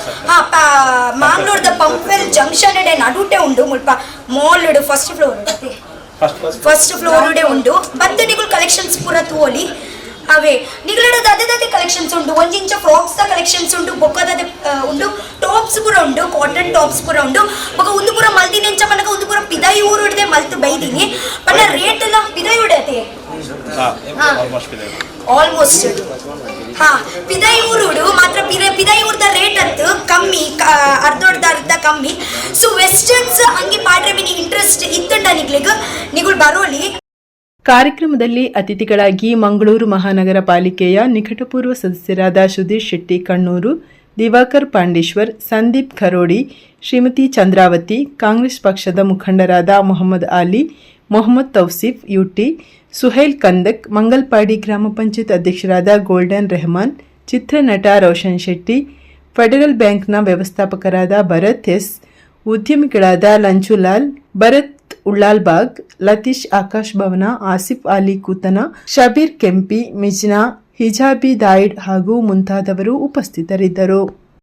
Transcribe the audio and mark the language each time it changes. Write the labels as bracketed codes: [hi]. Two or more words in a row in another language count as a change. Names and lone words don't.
[tcy] ಮಂಗಳೂರದ ಪಂಪೆಲ್ ಜಂಕ್ಷನ್ ಎಡೆ ನಡುಟೆ ಉಂಡು ಮುಲ್ಪ ಮಾಲ್ [en] first floor [tcy] ಉಂಡು ಬತ್ತು ನಿಗಳು ಕಲೆಕ್ಷನ್ಸ್ ಪೂರ ತೋಲಿ ಅವೇ ನಿಗಳದ ಅದೇ ಕಲೆಕ್ಷನ್ಸ್ ಉಂಡು ಒಂಜಿ ಇಂಚ ಫ್ರಾಕ್ಸ್ ದ ಕಲೆಕ್ಷನ್ಸ್ ಉಂಡು ಬೊಕ್ಕದ ಉಂಡು ಟಾಪ್ಸ್ ಪೂರ ಉಂಡು [en] cotton tops [tcy] ಪೂರ ಉಂಡು ಬೊಕ್ಕ ಒಂದು ಪೂರ ಮಲ್ದಿನಿ ಎಂಚ ಪನ್ನಗ ಒಂದು ಪೂರ ಪಿದಾಯಿ ಊರು ಹಿಡ್ದೆ ಮಲ್ತು ಬೈದಿನಿ ಪನ್ನ ರೇಟ್ ಎಲ್ಲ ಪಿದಾಯಿ ಉಡತೆ ಆಲ್ಮೋಸ್ಟ್ ಪಿದಾಯಿ ಊರುಡು ಮಾತ್ರ ಪಿದಾಯಿ ಊರ್ದ ರೇಟ್ ಅಂತೂ ಕಮ್ಮಿ ಅರ್ಧ ಕಮ್ಮಿ [en] so westerns [tcy] ಹಂಗೆ ಪಾಡ್ರೆ ಮಿನಿ ಇಂಟ್ರೆಸ್ಟ್ ಇತ್ತುಂಡ ನಿಗಳು ಬರೋಲಿ. [kn] ಕಾರ್ಯಕ್ರಮದಲ್ಲಿ ಅತಿಥಿಗಳಾಗಿ ಮಂಗಳೂರು ಮಹಾನಗರ ಪಾಲಿಕೆಯ ನಿಕಟಪೂರ್ವ ಸದಸ್ಯರಾದ ಸುಧೀರ್ ಶೆಟ್ಟಿ ಕಣ್ಣೂರು, ದಿವಾಕರ್ ಪಾಂಡೇಶ್ವರ್, ಸಂದೀಪ್ ಖರೋಡಿ, ಶ್ರೀಮತಿ ಚಂದ್ರಾವತಿ, ಕಾಂಗ್ರೆಸ್ ಪಕ್ಷದ ಮುಖಂಡರಾದ ಮೊಹಮ್ಮದ್ ಆಲಿ, ಮೊಹಮ್ಮದ್ ತೌಸಿಫ್ ಯುಟಿ, ಸುಹೈಲ್ ಕಂದಕ್, ಮಂಗಲ್ಪಾಡಿ ಗ್ರಾಮ ಪಂಚಾಯತ್ ಅಧ್ಯಕ್ಷರಾದ ಗೋಲ್ಡನ್ ರೆಹಮಾನ್, ಚಿತ್ರನಟ ರೋಷನ್ ಶೆಟ್ಟಿ, ಫೆಡರಲ್ ಬ್ಯಾಂಕ್ನ ವ್ಯವಸ್ಥಾಪಕರಾದ ಭರತ್ ಎಸ್, ಉದ್ಯಮಿಗಳಾದ ಲಂಚುಲಾಲ್, ಭರತ್ ಉಳ್ಳಾಲ್ಬಾಗ್, ಲತೀಶ್ ಆಕಾಶ್ ಭವನ, ಆಸಿಫ್ ಅಲಿ ಕೂತನ, ಶಬೀರ್ ಕೆಂಪಿ, ಮಿಜ್ನಾ, ಹಿಜಾಬಿ ದಾಯಿಡ್ ಹಾಗೂ ಮುಂತಾದವರು ಉಪಸ್ಥಿತರಿದ್ದರು.